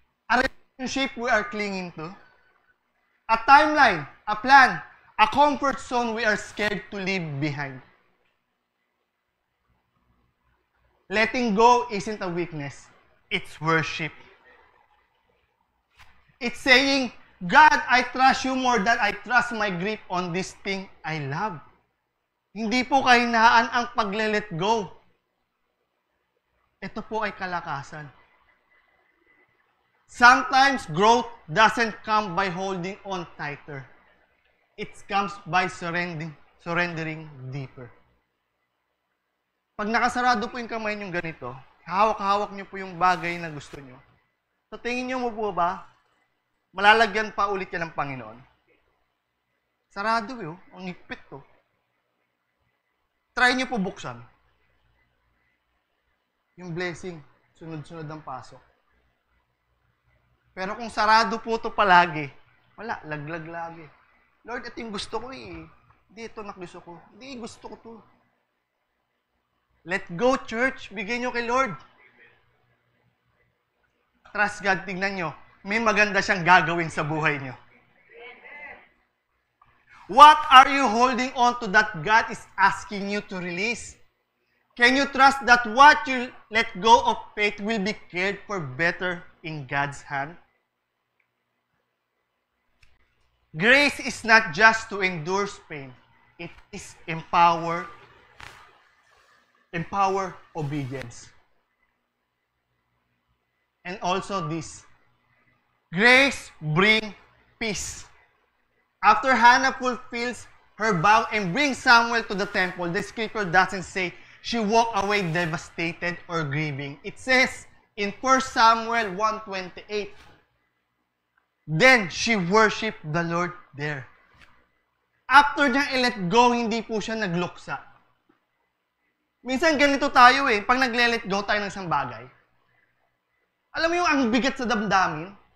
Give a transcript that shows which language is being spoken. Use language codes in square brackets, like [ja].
[en] A relationship we are clinging to. A timeline, a plan, a comfort zone we are scared to leave behind. Letting go isn't a weakness. It's worship. It's saying, God, I trust you more than I trust my grip on this thing I love. [tl] Hindi po kahinaan ang pagle-let go. Ito po ay kalakasan. [en] Sometimes growth doesn't come by holding on tighter. It comes by surrendering deeper. [tl] Pag nakasarado po yung kamay nyo ganito, hawak-hawak nyo po yung bagay na gusto nyo. So tingin nyo mo po ba, malalagyan pa ulit yan ng Panginoon? Sarado yun, ang higpit to. Try nyo po buksan. Yung blessing, sunod-sunod ang pasok. Pero kung sarado po ito palagi, wala, laglag lagi. Lord, ito yung gusto ko eh. Hindi ito gusto ko. Hindi, gusto ko to. [en] Let go, church. [tl] Bigay nyo kay Lord. [en] Trust God, [tl] tignan nyo. May maganda siyang gagawin sa buhay nyo. [en] What are you holding on to that God is asking you to release? Can you trust that what you let go of faith will be cared for better in God's hand? Grace is not just to endure pain. It is empower obedience. And also this, grace bring peace. After Hannah fulfills her vow and brings Samuel to the temple, the scripture doesn't say she walked away devastated or grieving. It says in 1 Samuel 1:28, then she worshiped the Lord there. [tl] After niya i-let go, hindi po siya nagluksa. Minsan ganito tayo eh, pag nagle-let go tayo ng isang bagay. Alam mo yung ang bigat sa damdamin?